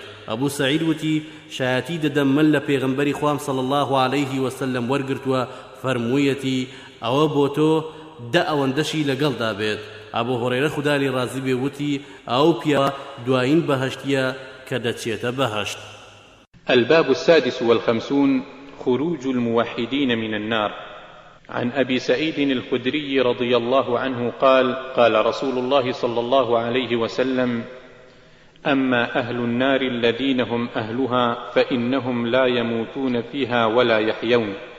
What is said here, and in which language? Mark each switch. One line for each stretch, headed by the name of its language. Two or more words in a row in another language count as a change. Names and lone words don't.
Central Kurdish: ئەبوو سەعید وتی شایەتی دەدەم من لە پێغەمبەری خوام
Arabic: صلی الله عليه وسلم
Central Kurdish: وەرگرتووە فەرموویەتی ئەوە بۆ تۆ دە ئەوەندەشی لەگەڵدا بێت. ئەبوو هورەیرە خودا لێی ڕازی بێ وتی ئەو پیاوە دوایین بەهەشتیە کە دەچێتە بەهەشت.
Arabic: الباب السادس والخمسون خروج الموحدين من النار. عن أبي سعيد الخدري رضي الله عنه قال قال رسول الله صلى الله عليه وسلم أما أهل النار الذين هم أهلها فإنهم لا يموتون فيها ولا يحيون،